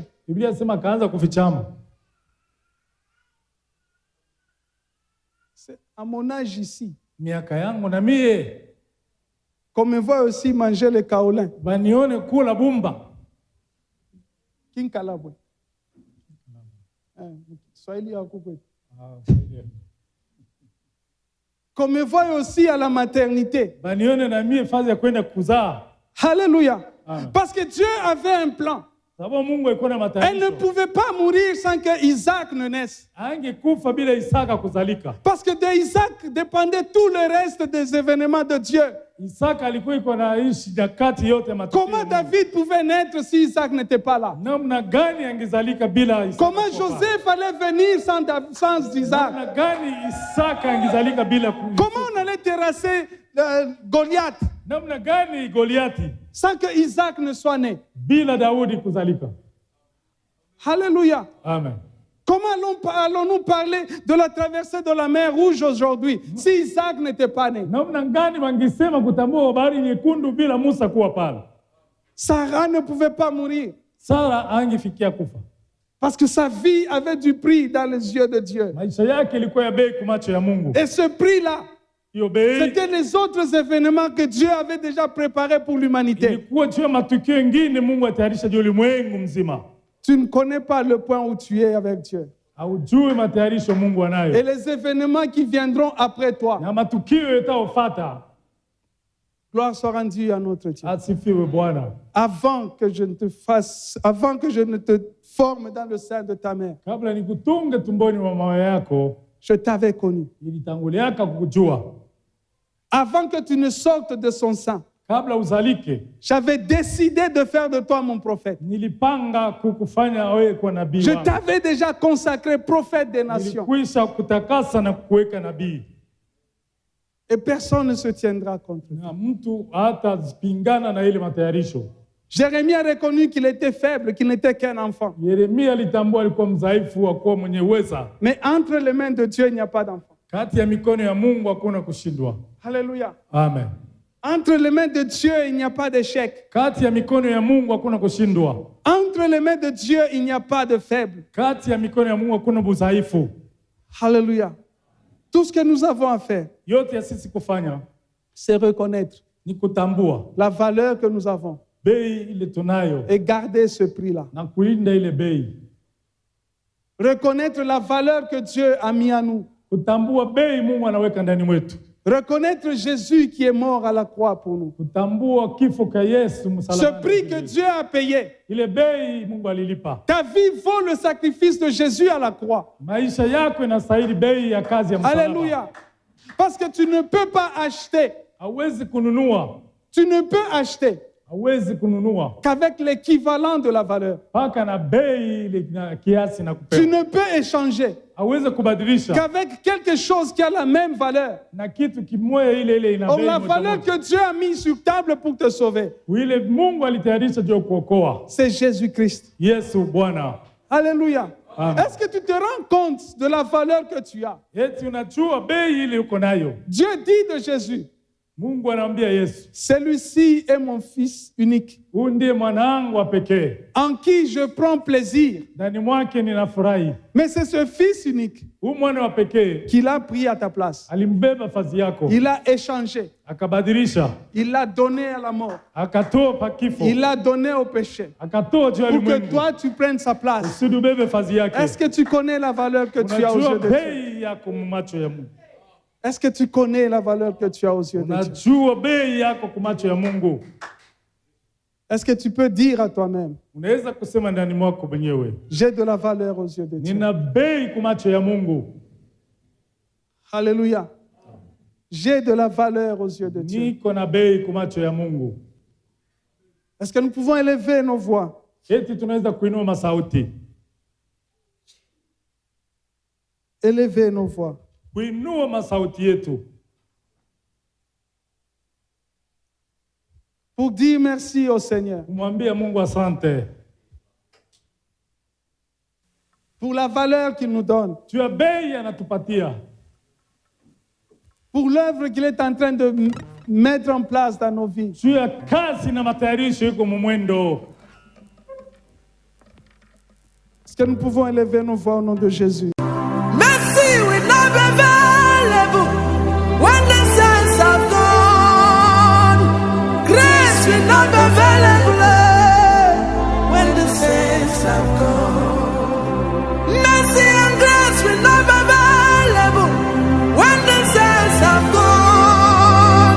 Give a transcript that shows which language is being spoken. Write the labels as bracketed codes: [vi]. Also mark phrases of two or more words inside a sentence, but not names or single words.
[sw] Biblia inasema akaanza kufichama. [fr] C'est à mon âge ici, [sw] Miaka yangu na mie [fr] qu'on me voit aussi manger le kaolin. [sw] banione kula bumba. Kinkalabwe. Swahili yako kwetu. [fr] Qu'on me voit aussi à la maternité. [sw] Banione na mie fazi ya kwenda kuzaa. [fr] Alléluia. Amen. Parce que Dieu avait un plan. [sw] Sababu Mungu alikuwa na [fr] Elle ne [sw] matayarisho. [fr] pouvait pas mourir sans que Isaac ne naisse. [sw] Angekufa bila Isaka kuzalika. [fr] Parce que de Isaac dépendait tout le reste des événements de Dieu. [sw] Isaka alikuwa iko naishi nyakati yote ya matukio. [fr] Comment David pouvait naître si Isaac n'était pas là? [sw] Namna gani angezalika bila Isaka? [fr] Comment Joseph allait venir sans Isaac? [sw] Namna gani Isaka angezalika bila [fr] Comment on allait terrasser Goliath [sw] namna gani Goliati [fr] sans que Isaac ne soit né? [sw] bila Daudi kuzalika? [fr] Alléluia. Amen. Comment allons-nous parler de la traversée de la mer Rouge aujourd'hui si Isaac n'était pas né? [sw] Namna gani wangesema kutambua bahari nyekundu bila Musa kuwa pale? [fr] Sarah ne pouvait pas mourir [sw] Sara angefikia kufa. [fr] parce que sa vie avait du prix dans les yeux de Dieu. [sw] Maisha yake ilikuwa ya bei kwa macho ya Mungu. [fr] Et ce prix-là, [sw] Hiyo bei [fr] c'était les autres événements que Dieu avait déjà préparés pour l'humanité. [sw] ilikuwa juu ya matukio mengine Mungu atayarisha juu ya ulimwengu mzima. [fr] Tu ne connais pas le point où tu es avec Dieu. [sw] Haujui matayarisho Mungu [fr] Et [sw] anayo. [fr] les événements qui viendront après toi, [sw] Na matukio yataofata. [fr] gloire soit rendue à notre Dieu. [sw] Asifiwe Bwana. [fr] Avant que je ne te forme dans le sein de ta mère, [sw] Kabla nikutunge tumboni mwa mama yako, [fr] je t'avais connu. [sw] nilitanguliaka kukujua. [fr] Avant que tu ne sortes de son sein, [sw] Kabla uzalike, [fr] j'avais décidé de faire de toi mon prophète. [sw] nilipanga kukufanya wewe kuwa nabii [fr] Je [sw] wangu. [fr] t'avais déjà consacré prophète des nations. [sw] Nilikwisha kutakasa na kuweka nabii. [fr] Et personne ne se tiendra contre toi. [sw] Na mtu hatapingana na ile matayarisho. [fr] Jérémie a reconnu qu'il était faible, qu'il n'était qu'un enfant. [sw] Yeremia alitambua alikuwa mdhaifu, akuwa mwenye uweza. [fr] Mais entre les mains de Dieu, il n'y a pas d'enfant. [sw] Kati ya mikono ya Mungu hakuna kushindwa. [fr] Alléluia. Amen. Entre les mains de Dieu, il n'y a pas d'échec. [sw] Kati ya mikono ya Mungu hakuna kushindwa. [fr] Entre les mains de Dieu, il n'y a pas de faible. [sw] Kati ya mikono ya Mungu hakuna udhaifu. [fr] Alléluia. Tout ce que nous avons à faire, [sw] Yote ya sisi kufanya [fr] c'est reconnaître [sw] ni kutambua [fr] la valeur que nous avons [sw] bei ile tunayo [fr] et garder ce prix-là. [sw] na kulinda ile bei. [fr] Reconnaître la valeur que Dieu a mis à nous. [sw] Kutambua bei Mungu anaweka ndani mwetu. [fr] Reconnaître Jésus qui est mort à la croix pour nous. [sw] Kutambua kifo cha Yesu [fr] Ce [sw] msalabani. [fr] prix que Dieu a payé. [sw] Ile bei Mungu alilipa. [fr] Ta vie vaut le sacrifice de Jésus à la croix. [sw] Maisha yako inastahili bei ya kazi ya msalaba. [fr] Alléluia. Parce que tu ne peux pas acheter. [sw] Hauwezi kununua, [fr] Tu ne peux acheter [sw] hawezi kununua [fr] qu'avec l'équivalent de la valeur. [sw] mpaka na bei ile na kiasi na [fr] Tu [sw] kupewa. [fr] ne peux échanger [sw] Hawezi kubadilisha [fr] qu'avec quelque chose qui a la même valeur. [sw] na kitu kimoja ile ile ina [fr] Or, [sw] bei [fr] la [sw] moja [fr] valeur [sw] moja. [fr] que Dieu a mise sur table pour te sauver, [sw] Ile Mungu alitayarisha juu ya kuokoa. [fr] c'est Jésus-Christ. [sw] Yesu Bwana. [fr] Alléluia. Amen. Est-ce que tu te rends compte de la valeur que tu as? [sw] Eti unajua bei ile uko nayo. [fr] Dieu dit de Jésus, [sw] Mungu anaambia Yesu, [fr] celui-ci est mon fils unique, [sw] huyu ndiye mwanangu wa pekee, [fr] en qui je prends plaisir. [sw] ndani mwake ninafurahi. [fr] Mais c'est ce fils unique [sw] Huyu mwana wa pekee [fr] qu'il a pris à ta place. [sw] alimbeba fazi yako, [fr] Il a échangé. [sw] akabadilisha, [fr] Il l'a donné à la mort. [sw] akatoa pa kifo, [fr] Il l'a donné au péché. [sw] akatoa juu ya [fr] Pour que [sw] ulimwengu [fr] toi, tu prennes sa place. [sw] kusudi ubebe fazi yake. [fr] Est-ce que tu connais la valeur que tu as aux [sw] Unajua [fr] yeux de Dieu? [sw] bei yako macho ya Mungu. [fr] Est-ce que tu connais la valeur que tu as aux yeux de Dieu? [sw] Unajua bei yako macho ya Mungu. [fr] Est-ce que tu peux dire à toi-même, [sw] Unaweza kusema ndani mwako mwenyewe, [fr] j'ai de la valeur aux yeux de Dieu? [sw] nina bei macho ya Mungu. [fr] Alléluia. J'ai de la valeur aux yeux de Dieu. [sw] Niko na bei macho ya Mungu. [fr] Est-ce que nous pouvons élever nos voix? [sw] Eti tunaweza kuinua masauti, [fr] Élever nos voix. [sw] kuinua masauti yetu [fr] Pour dire merci au Seigneur. [sw] kumwambia Mungu asante [fr] Pour la valeur qu'il nous donne. [sw] juu ya bei anatupatia, [fr] Pour l'œuvre qu'il est en train de mettre en place dans nos vies. [sw] juu ya kazi na matayarisho iko mumwendo. [fr] Est-ce que nous pouvons élever nos voix au nom de Jésus? [en] Mercy will not be available when the saints have gone. Grace will not be available when the saints have gone. Mercy and grace will not be available when the saints have gone.